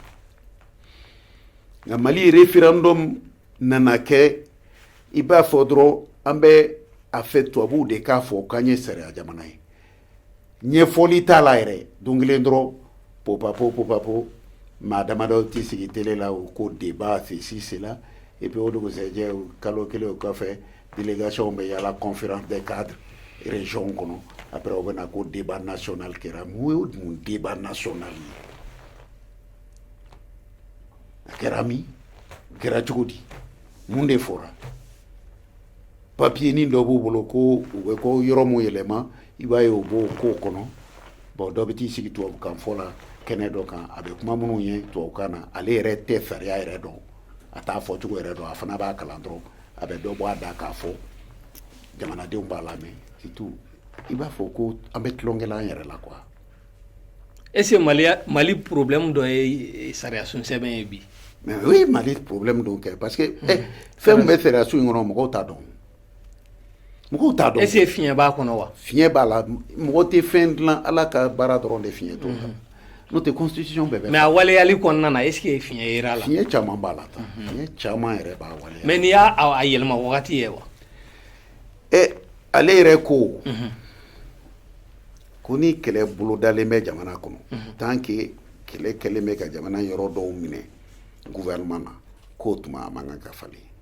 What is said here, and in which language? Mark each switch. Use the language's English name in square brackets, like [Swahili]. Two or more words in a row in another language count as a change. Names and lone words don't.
[Bambara] nka mali référendum nana kɛ i b'a fɔ dɔrɔn an bɛ a fɛ tubabuw de k'a fɔ k'an ye sariya jamana ye ɲɛfɔli t'a la yɛrɛ don kelen dɔrɔn popapo maa damadɔ tɛ sigi télé la o ko [French] débat ceci cela et puis [Bambara] o dugusɛjɛ kalo kelen o kɔfɛ délégation bɛ yaala [French] conférence des cadres région [Bambara] kɔnɔ après o bɛ na ko [French] débat national [Bambara] kɛra mun ye mun [French] débat national [Bambara] ye a kɛra min kɛra cogo di mun de fɔra papier nin dɔ b'u bolo ko u bɛ ko yɔrɔ mun yɛlɛma i b'a ye o b'o ko kɔnɔ bon dɔ bɛ t'i sigi tubabukan fɔ la kɛnɛ dɔ kan a bɛ kuma minnu ye tubabukan na ale yɛrɛ tɛ sariya yɛrɛ dɔn a t'a fɔcogo yɛrɛ dɔn a fana b'a kalan dɔrɔn a bɛ dɔ bɔ a da k'a fɔ jamanadenw b'a lamɛn surtout i b'a fɔ ko an bɛ tulonkɛla an yɛrɛ la quoi. [French] Est-ce que [Bambara] Mali problème dɔ ye sariya sun sɛbɛn ye bi? [French] Mais oui [Bambara] Mali problème dɔ kɛ [French] parce que [Bambara] fɛn min bɛ sariya sun in kɔnɔ mɔgɔw t'a dɔn. mɔgɔw t'a dɔn. [French] Est-ce que [Bambara] fiɲɛ b'a kɔnɔ wa? Fiɲɛ b'a la mɔgɔ tɛ fɛn dilan ala ka baara dɔrɔn de fiɲɛ t'o la. N'o tɛ constitution bɛɛ bɛ. Mais a waleyali kɔnɔna na [French] est-ce que [Bambara] fiɲɛ yera la? Fiɲɛ caman b'a la tan. Fiɲɛ caman yɛrɛ b'a waleya. Mais n'i y'a yɛlɛma wagati ye wa? Ale yɛrɛ ko ni kɛlɛ bolodalen bɛ jamana kɔnɔ [French] tant que [Bambara] kɛlɛ kɛlen bɛ ka jamana yɔrɔ dɔw minɛ gouvernement na k'o tuma a man kan ka falen